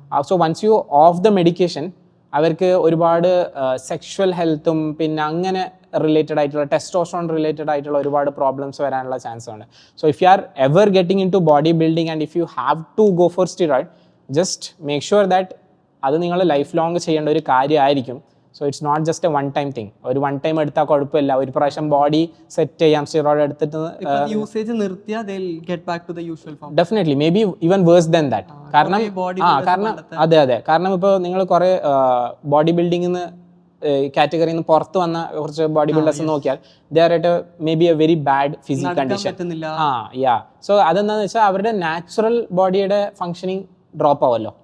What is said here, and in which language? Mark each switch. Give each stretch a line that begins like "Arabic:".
English: so once you off the medication
Malayalam: അവർക്ക് ഒരുപാട് sexual ഹെൽത്തും പിന്നെ അങ്ങനെ റിലേറ്റഡ് ആയിട്ടുള്ള ടെസ്റ്റോസ്റ്ററോൺ റിലേറ്റഡ് ആയിട്ടുള്ള ഒരുപാട് പ്രോബ്ലംസ് വരാനുള്ള ചാൻസ് ഉണ്ട്.
English: so if you are ever getting into body building and if you have to go for steroid, just make sure that
Malayalam: അത് നിങ്ങൾ ലൈഫ് ലോങ് ചെയ്യേണ്ട ഒരു കാര്യമായിരിക്കും.
English: So it's not just a one time thing.
Malayalam: ഒരു one time എടുത്താൽ കുഴപ്പമില്ല, ഒരു പ്രാവശ്യം ബോഡി സെറ്റ് ചെയ്യാം സ്റ്റിറോയിഡ് എടുത്തിട്ട്. യൂസേജ് നിർത്തിയാൽ
English: they will get back to the usual form. Definitely may be even worse than that.
Malayalam: കാരണം അതെ കാരണം ഇപ്പോൾ നിങ്ങൾ കുറേ ബോഡി ബിൽഡിങ്ങിന്ന് കാറ്റഗറിയിൽ നിന്ന് പുറത്ത് വന്ന കുറച്ച് ബോഡി ബിൽഡേഴ്സ് നോക്കിയാൽ
English: They are at may be a very bad physical condition.
Malayalam: So അതെന്താണെന്ന് വെച്ചാൽ അവരുടെ നാച്ചുറൽ ബോഡിയുടെ ഫങ്ഷനിങ് ഡ്രോപ്പ് ആവുമല്ലോ.